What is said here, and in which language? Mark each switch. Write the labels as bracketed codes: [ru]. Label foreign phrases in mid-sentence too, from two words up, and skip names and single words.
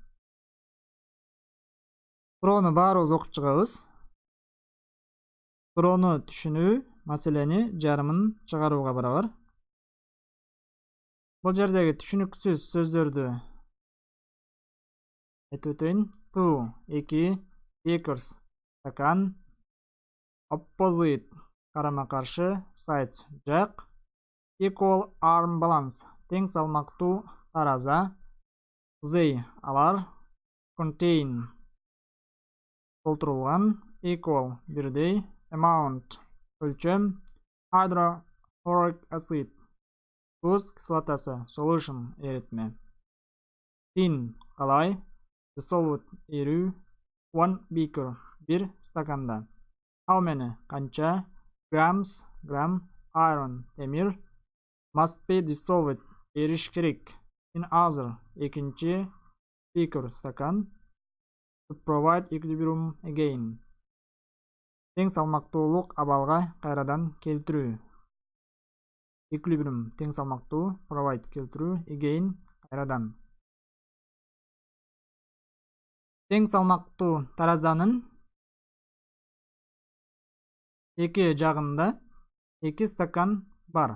[ky] Суроону баарыбыз окуп чыгабыз. Суроону түшүнүү маселени жарымын чыгарууга барабар. Бул жердеги түшүнүксүз сөздөрдү айтып өтөйүн. [en] Two, 2, beakers, стакан. Opposite, [ky] карама каршы. [en] Sides, жак. Equal arm balance, [ky] тең салмактуу тараза. [en] They, алар. Contain, толтурулган. Equal, бирдей. Amount, өлчөм. Hydrochloric acid, [ky] туз кислотасы. [en] Solution, эритме. Thin, калай. Dissolved, эрүү. One beaker, [ky] бир стаканда. [en] How many, канча. Grams, грамм. Iron, темир. Must be dissolved, [ky] эриш керек. [en] In other, экинчи. Beaker, стакан. To provide equilibrium again, [ky] тең салмактуулук абалга кайрадан келтирүү. Equilibrium, тең салмактуу. [en] Provide, келтирүү. Again, кайрадан. [ky] Тең салмактуу таразанын эки жагында 2 стакан бар.